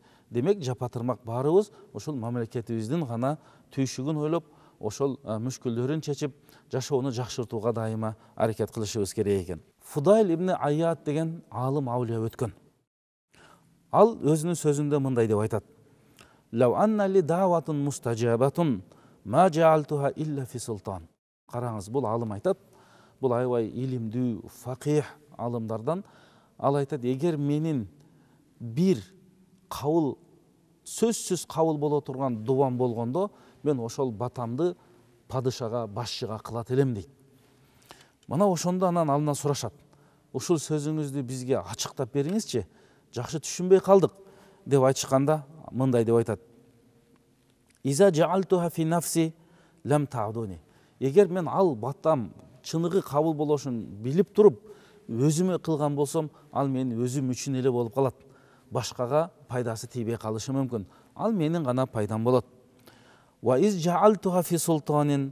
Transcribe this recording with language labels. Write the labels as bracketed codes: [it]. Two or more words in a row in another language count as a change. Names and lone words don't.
[ky] Демек, жапатырмак баарыбыз ошол мамлекетибиздин гана түйшүгүн ойлоп, ошол мүшкүлдөрүн чечип, жашоону жакшыртууга дайыма аракет кылышыбыз керек экен. Фудайль ибн Айят деген алым аулия өткөн. Ал өзүнүн сөзүндө мындай деп айтат: [ar] "لو أن لي دعوة مستجابة ما جعلتها إلا في سلطان." [ky] Караңыз, бул алым айтат, бул аябай илимдүү, факих алымдардан. Ал айтат: "Эгер менин бир кабыл сөзсүз кабыл боло турган дуам болгондо мен ошол батамды падышага, башчыга кылат элем дейт. Мына ошондо анан алынан сурашат. Ушул сөзүңүздү бизге ачыктап бериңизчи, жакшы түшүнбөй калдык деп айтышканда мындай деп айтат. [ar] إذا جعلتها في نفسي لم تعدني. [ky] Эгер мен ал батам чыныгы кабыл болошун билип туруп өзүмө кылган болсом, ал менин өзүм үчүн эле болуп калат. Башкага пайдасы тийбей калышы мүмкүн. Ал менин гана пайдам болот. [ar] وإذ جعلتها في سلطان.